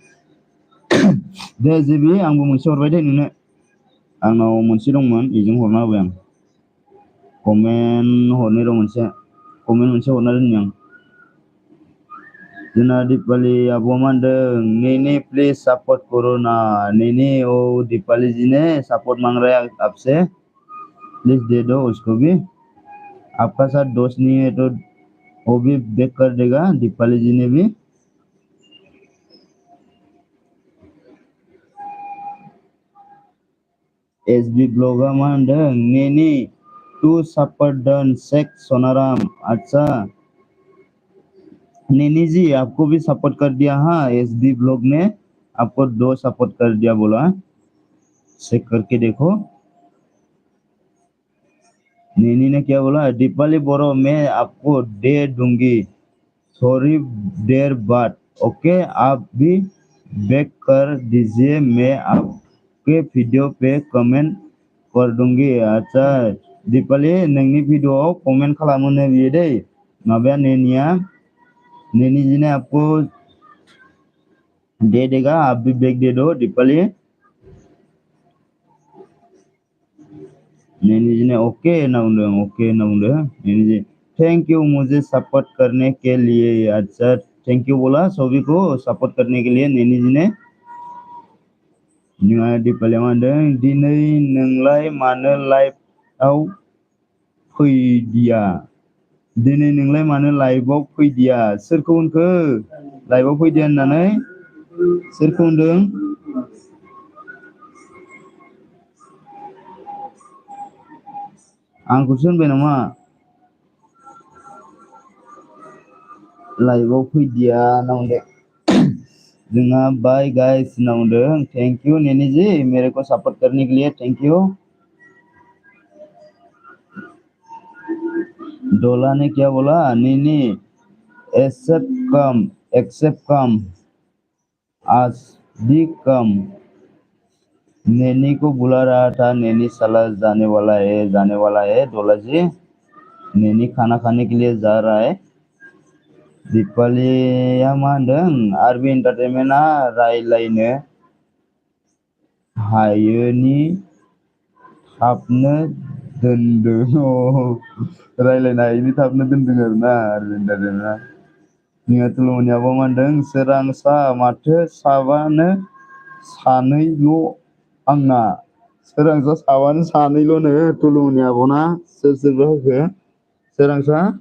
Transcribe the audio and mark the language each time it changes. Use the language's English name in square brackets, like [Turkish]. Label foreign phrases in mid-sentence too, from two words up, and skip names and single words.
[Bodo] दे जेबि आंबो मोनसे हरबाय दे नोंनो। आंनाव मोनसे दंमोन बेजों हरना होबाय आं। कमेन्ट हरनि र' कमेन्ट मोनसे हरना दोननि आं। जोंना दिपाली आब'आ मा होनदों नेनी [Hindi] प्लीज सपोर्ट करो ना। नेनी दीपाली जी ने सपोर्ट मांग रहा है आपसे, प्लीज दे दो उसको भी। आपका साथ दोस्त नहीं है तो वो भी बेक कर देगा दीपाली जी ने भी। [Bodo] एसबी ब्लॉगा मा होनदों नेनी [English] two support done [Bodo] शेख सोनाराम। [Hindi] अच्छा नेनी जी आपको भी सपोर्ट कर दिया। हाँ एसबी ब्लॉग ने आपको 2 सपोर्ट कर दिया बोला। चेक करके देखो। नेनी ने क्या बोला? दीपाली बोरो मैं आपको दे दूंगी सॉरी देर बाद ओके आप भी बैक कर दीजिए मैं आपके वीडियो पे कमेंट कर दूंगी। [Bodo] अच्छा दीपाली नोंनि भिडिअआव कमेंट खालामोनो बियो दै माबाया नेनिया। [Hindi] नेनी जी ने आपको दे देगा आप भी बैक दे दो दीपाली। नैनी जी ने ओके [Bodo] ना बुंदों [Hindi] नैनी जी [English] thank you [Hindi] मुझे सपोर्ट करने के लिए। अच्छा [English] thank you [Hindi] बोला सभी को सपोर्ट करने के लिए नैनी जी ने। [Bodo] जोंहा दिपालिया मा होनदों दिनै नोंलाय मानो लाइभआव फैदिया। दिनै नोंलाय मानो लाइभआव फैदिया। सोरखौ होनखो लाइभआव फैदिया होननानै? सोरखौ होनदों? आंखौसो होनबाय नामा? लाइभआव फैदिया होनना बुंदों। जोंहा [English] bye guys [Bodo] होनना बुंदों। [English] thank you [Hindi] नैनी जी मेरे को सपोर्ट करने के लिए [English] thank you. [Hindi] डोला ने क्या बोला? नैनी [English] accept come [Hindi] आज भी कम। नैनी को बुला रहा था नैनी साला जाने वाला है डोला जी। नैनी खाना खाने के लिए जा रहा है। [Bodo] दिपालिया मा होनदों आर्मि एन्टारटेनमेन्टआ रायलायनो हायोनि थाबनो दोनदों रायलायनायनि थाबनो दोनदों आरोना आरबिन्दाजोंना जोंहा तुलुमनियाबो मा होनदों सोरांसा माथो साबानो सानैल' आंना सोरांसा साबानो सानैल'नो तुलुमनि आब'ना सोर सोरबा होखो सोरांसा